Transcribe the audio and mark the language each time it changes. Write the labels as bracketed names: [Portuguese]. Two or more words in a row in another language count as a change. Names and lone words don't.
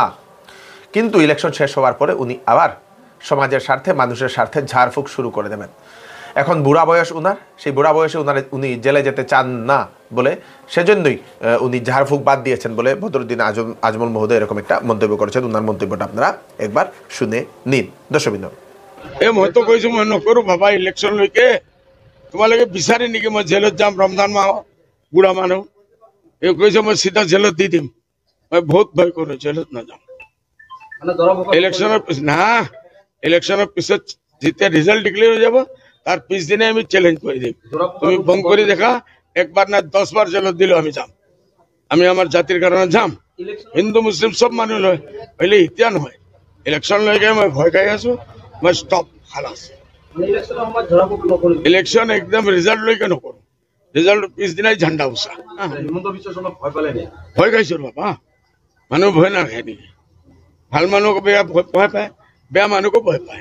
[Bangla] কিন্তু ইলেকশন শেষ হওয়ার পরে উনি আবার সমাজের স্বার্থে, মানুষের স্বার্থে ঝাড়ফুঁক শুরু করে দেবেন। এখন বুড়া বয়স উনার, সেই বুড়া বয়সে উনি জেলে যেতে চান না বলে সেজন্যই উনি ঝাড়ফুঁক বাদ দিয়েছেন বলে বদরুদ্দিন আজমল মহোদয় এরকম একটা মন্তব্য করেছেন। উনার মন্তব্যটা আপনারা একবার শুনে নিন। দর্শকবৃন্দ, [Assamese] মই তো কৈছো মই নকৰো বাবা, ইলেকশ্যন লৈকে তোমালোকে বিচাৰি নেকি মই জেলত যাম ৰমজান মাহ, বুঢ়া মানুহ। এই কৈছো মই চিধা জেলত দি দিম। মই বহুত ভয় কৰো, জেলত নাযাম। ইলেকশ্যনৰ পিছত যেতিয়া ৰিজাল্ট ডিক্লেয়াৰ হৈ যাব, [Bangla] তার পিছদিনে আমি চ্যালেঞ্জ করে দিই, তুমি বন্ধ করে দেখা, একবার না 10 বার জেলত দিলেও আমি যাম। আমি আমার জাতির কারণে যাম। [Assamese] হিন্দু মুসলিম সব মানুষ হইলে এতিয়া নহয়, ইলেকশ্যন লৈকে মই ভয় খাই আছো। মই স্টপ, খালাস। ইলেকশ্যন একদম ৰিজাল্ট লৈকে নকৰো, ৰিজাল্ট পিছদিনাই ঝাণ্ডা উচা। ভয় খাইছো বাবা, মানুহ ভয় নাখায় নেকি? ভাল মানুহকো বেয়া ভয় পায়, বেয়া মানুহকো ভয় পায়।